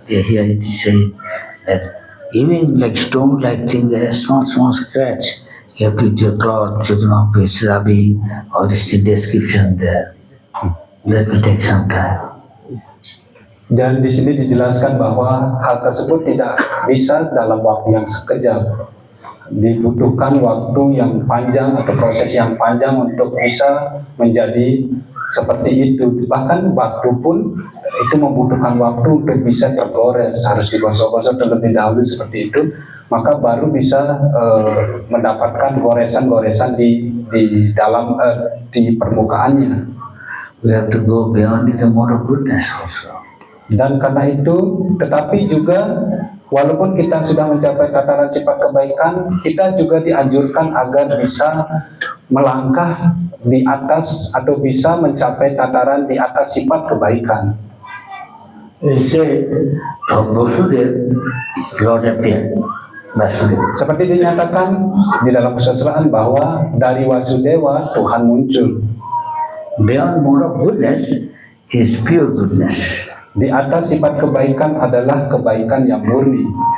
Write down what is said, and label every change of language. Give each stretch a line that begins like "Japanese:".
English: Here it is saying that even like stone-like thing, there is small scratch. You have to use your cloth, it's rubbing, all this description there. That will take some time.
Indonesian: Dan di sini dijelaskan bahwa hal tersebut tidak bisa dalam waktu yang sekejap. Dibutuhkan waktu yang panjang atau proses yang panjang untuk bisa menjadi seperti itu. Bahkan batu pun itu membutuhkan waktu untuk bisa tergores, harus digosok-gosok terlebih dahulu seperti itu, maka baru bisa mendapatkan goresan-goresan di dalam di permukaannya.
English: We have to go beyond the mode of goodness also.
Indonesian: Dan karena itu, tetapi juga walaupun kita sudah mencapai tataran sifat kebaikan, kita juga dianjurkan agar bisa melangkah di atas atau bisa mencapai tataran di atas sifat kebaikan.
English: We say, from Vasudeva, Lord appeared. Vasudeva.
Indonesian: Seperti dinyatakan di dalam kesusahan bahwa dari Vasudeva Tuhan muncul.
English: Beyond mode of goodness is pure goodness.
Indonesian: Di atas sifat kebaikan adalah kebaikan yang murni.